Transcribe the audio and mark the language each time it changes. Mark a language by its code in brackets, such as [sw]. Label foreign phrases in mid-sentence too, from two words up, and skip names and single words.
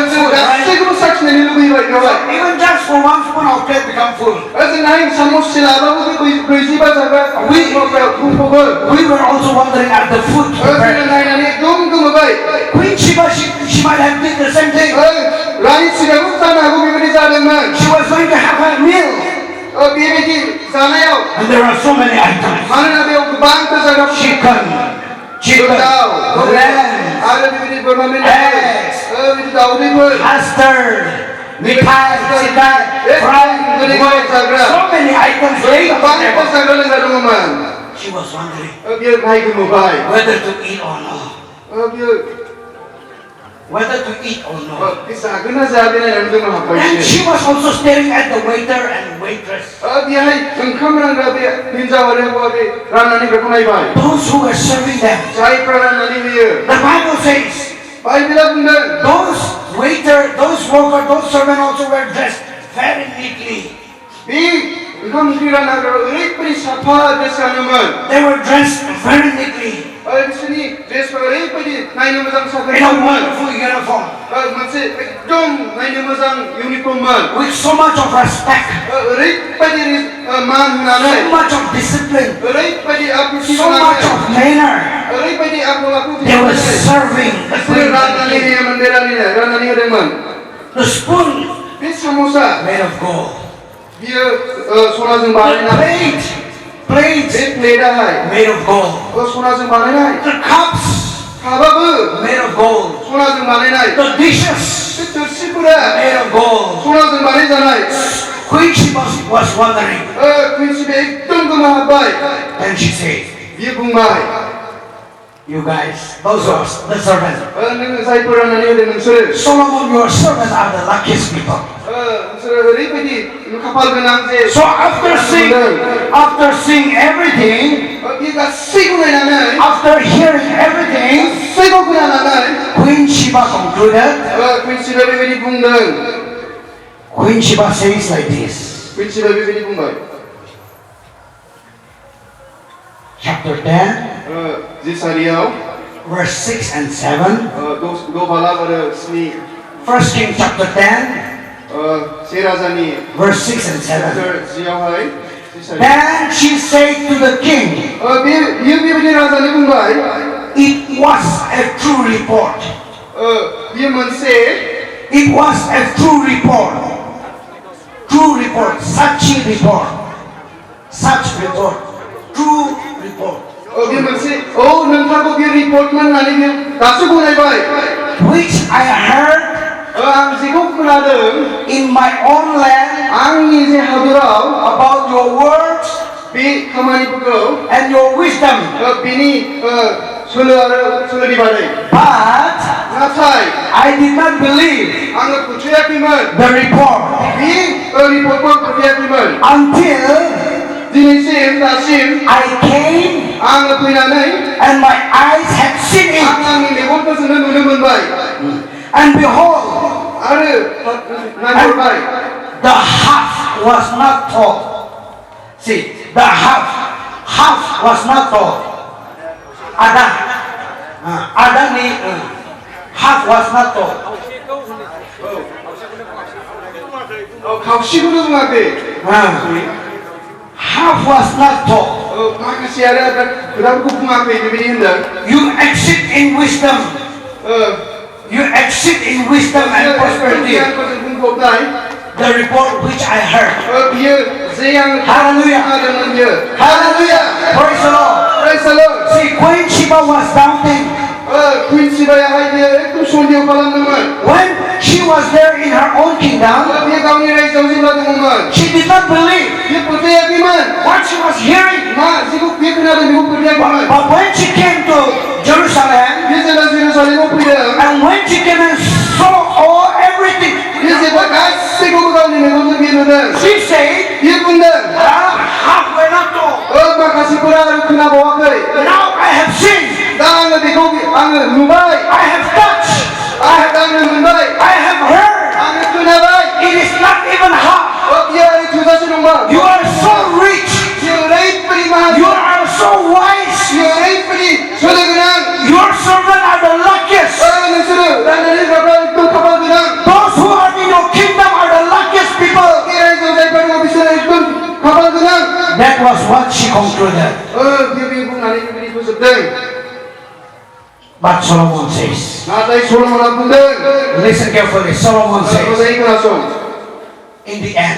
[brx] जों [en] food, right? [brx] गासैखौबो साखिनायनो लुबैबाय बेवहाय [en] Even just for one spoon, our plate become full. [brx] जोंहाय सामससे लाबाबो बे 45 जाग्रा बुंफबो [en] We were also wondering at the food. [brx] जोङो नायनानै एकदम गोमोबाय [en] Queen Sheba, she might have did the same thing. [brx] रानि सिगाङाव जानो हागौ बेबायदि जादोंमोन [en] She was going to have a meal. [brx] बेबायदि जानायाव [en] And there are so many items. [brx] मानोना बेयाव गोबांथार जाग्रा [en] Chicken, [brx] दाउ [en] lamb, [brx] आरो बेबायदि बोरमा [en] eggs, [brx] बेदर बिदि दाउदैफोर [en] custard, मिठाई, चिकन, fried, so many items. [brx] गोबांथार जाग्रा लोंग्रा दङमोन [en] She was wondering [brx] बियो नाय गोमोबाय [en] whether to eat or not. [brx] बियो [en] Whether to eat or not. [brx] बे जागोन ना जाया बे नायनानै जोङो हाबबाय [en] And she was also staring at the waiter and waitress. [brx] बेहाय ओंखाम रानग्रा बे हिन्जाव आरो हौवा बे राननानै बेखौ नायबाय [en] Those who were serving them. [brx] जायफ्रा राननानै होयो [en] The Bible says [brx] बाइबेला बुंदों [en] those waiter, those worker, those servant also were dressed very neatly. [brx] बे ओंखाम ओंख्रि रानग्रा ओरैबायदि साफा ड्रेस गानोमोन [en] They were dressed very neatly. [brx] बिसोरनि ड्रेसफोरा ओरैबायदि नायनो मोजां साफा [en] In a wonderful uniform. [brx] मोनसे एकदम नायनो मोजां इउनिफर्ममोन [en] With so much of respect. [brx] ओरैबायदि मान होनानै [en] So much of discipline. [brx] ओरैबायदि आब्रुथि [en] So much of manner. [brx] ओरैबायदि आखल आखु [en] They were serving the [brx] बिसोरो राननानै होयोमोन बे राननानै होदोंमोन [en] The spoon [brx] बे सामसा [en] made of gold. [brx] बियो सनाजों [en] The [brx] बानायनाय [en] plates [brx] बे प्लेटाहाय [en] made of gold. [brx] सनाजों बानायनाय [en] The cups [brx] काबाबो [en] made of gold. [brx] सनाजों बानायनाय [en] The dishes [brx] बे थोरसिफोरा [en] made of gold. [brx] सनाजों बानायजानाय [en] Queen Sheba was wondering. [brx] प्रिन्सिपे एकदम गोमोहाबबाय [en] And she said, [brx] बियो बुंबाय [en] you guys, those are the servants. [brx] नोङो जायफोर राननानै होदों नोंसोरो [en] Solomon, your servants are the luckiest people. [brx] नोंसोरो ओरैबायदि खाफाल गोनां जे [en] So after seeing everything, [brx] बियो गासैखौ नायनानै [en] after hearing everything, [brx] गासैखौ खोनानानै [en] Queen Sheba concluded. [brx] कुइन शिबा बेबायदि बुंदों [en] Queen Sheba says like this, [brx] कुइन शिबा बेबायदि बुंबाय [en] chapter 10, [brx] जिसारियाव [en] verse 6 and 7. [brx] द' बालाब आरो 7 [en] 1 King chapter 10, [brx] से राजानि [en] verse 6 and 7. chapter 10आवहाय Then she said to the king, [brx] बियो बेबायदि राजानि बुंबाय [en] it was a true report. [brx] बियो मोनसे [en] It was a true report. True report. Such report. Such report. True report. [brx] बियो मोनसे नोंथांखौ बियो रिपर्टमोन होननानै बियो दासो गनायबाय [en] Which I heard [brx] आं जेखौ खोनादों [en] in my own land [brx] आंनि जे हादराव [en] about your words [brx] बे खामानिफोरखौ [en] and your wisdom. [brx] बिनि सोलो आरो सोलोनि बादै [en] But [brx] नाथाय [en] I did not believe [brx] आङो फोथायाखैमोन [en] the report [brx] बे रिपर्टखौ फोथायाखैमोन [en] until [brx] दिनैसिम दासिम [en] I came [brx] आङो फैनानै [en] and my eyes had seen it. [brx] आंनि मेगनफोरजोंनो नुनो मोनबाय [en] And behold, [brx] आरो नायहरबाय [en] the half was not told. See, the half was not told. Adam half was not told. [brx] खावसेखौनो बुङाखै [en] Half was not told. [brx] माखासे आरो खोथाफोरखौ बुङाखै बेबायदि होनदों [en] You exceed in wisdom. You exceed in wisdom and prosperity. [brx] बुंफबनाय [en] The report which I heard. [brx] बियो जे आं [en] Hallelujah. [brx] खोनादोंमोन बियो [en] Hallelujah. Praise the Lord. Praise the Lord. See, Queen Sheba was doubting. [brx] कुइन शिबायाहाय बियो एकदम सन्देह खालामदोंमोन [en] When she was there in her own kingdom, [brx] बियो गावनि रायजोआव जेब्ला दङमोन [en] she did not believe [brx] बियो फोथायाखैमोन [en] what she was hearing. [brx] मा जेखौ बियो खोनादों बेखौ फोथायाखैमोन [en] But when she came to Jerusalem, [brx] बियो जेब्ला जेरुसालेमाव फैदों [en] and when she came and saw everything, [brx] बियो जेब्ला गासैखौबो गावनि मेगनजों बियो नुदों [en] she said, [brx] बियो बुंदों [en] half were not told. [brx] माखासेफोरा आरो खोनाबावाखै [en] Now I have seen, [brx] दा आङो बेखौ आङो नुबाय [en] I have touched, [brx] आङो मोनबाय [en] I have heard. [brx] आङो खोनाबाय [en] It is not even half. [brx] बियो ओरै थोजासे नंबा [en] You are so rich. [brx] बियो ओरैबायदि माहाजोन [en] You are so wise. [brx] बियो ओरैबायदि सोलो गोनां [en] Your children are the luckiest. [brx] नोंसोरो रायनानै जाग्रा एकदम खाफाल गोनां [en] Those who are in your kingdom are the luckiest people. [brx] बे रायजोआव जायफोर दङ बिसोरो एकदम खाफाल गोनां [en] That was what she concluded. [brx] बियो बुंनानै बेबायदि फोजोबदों [en] But Solomon says, [brx] नाथाय सल'मना बुंदों [en] listen carefully, Solomon says, [brx] मोजाङै खोनासं [en] in the end